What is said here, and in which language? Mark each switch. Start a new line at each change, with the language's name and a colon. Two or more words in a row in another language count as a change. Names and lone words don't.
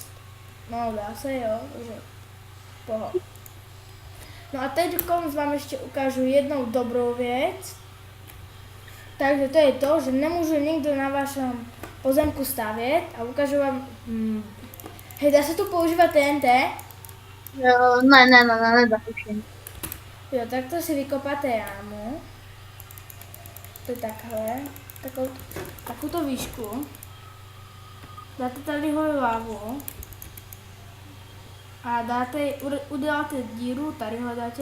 Slovak: No, dá sa, jo, takže poho. No a teď vám ešte ukážu jednou dobrou vec. Takže to je to, že nemôže nikto na vašom pozemku stavět a ukážu vám, hej, dá sa tu používať TNT?
Czech: Ne, nedá to všechno. Jo, tak to si vykopáte jámu. To je takhle, takúto výšku. Dáte tady lávu. A uděláte díru, tadyhle dáte.